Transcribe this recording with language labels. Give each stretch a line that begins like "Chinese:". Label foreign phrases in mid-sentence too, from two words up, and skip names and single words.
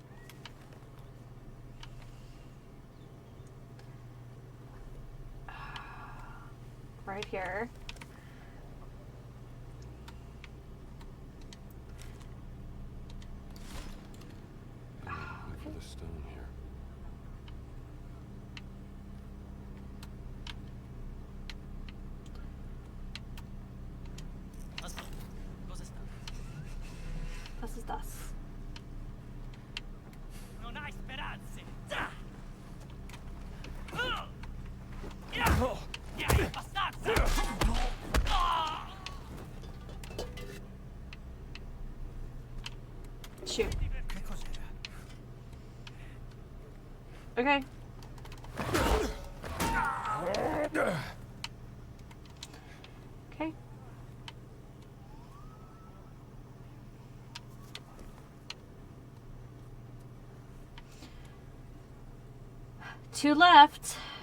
English: Right here. Look for the stone here.
Italian: Aspetta, cosa sta?
German: Das ist das.
Italian: Non hai speranze! Dai, abbastanza!
English: Shoot.
Italian: Che cos'era?
English: Okay. Okay. Two left.